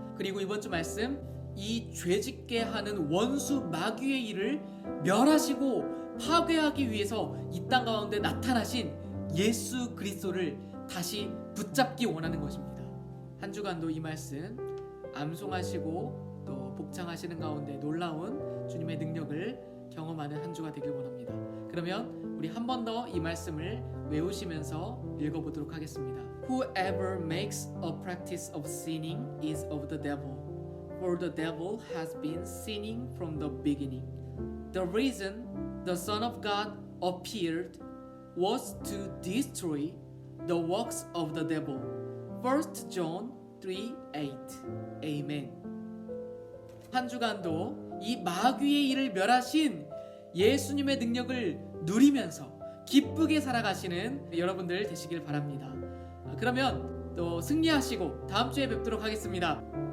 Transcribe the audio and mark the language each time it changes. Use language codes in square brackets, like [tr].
[ko] 그리고 이번 주 말씀, 이 죄짓게 하는 원수 마귀의 일을 멸하시고 파괴하기 위해서 이 땅 가운데 나타나신 예수 그리스도를 다시 붙잡기 원하는 것입니다. 한 주간도 이 말씀 암송하시고 또 복창하시는 가운데 놀라운 주님의 능력을 경험하는 한 주가 되길 원합니다. 그러면 우리 한 번 더 이 말씀을 외우시면서 읽어보도록 하겠습니다. [en] Whoever makes a practice of sinning is of the devil, for the devil has been sinning from the beginning. The reason the Son of God appeared was to destroy the works of the devil. 1 John 3:8. Amen. [ko] 한 주간도 이 마귀의 일을 멸하신 예수님의 능력을 누리면서 기쁘게 살아가시는 여러분들 되시길 바랍니다. 그러면 또 승리하시고 다음 주에 뵙도록 하겠습니다.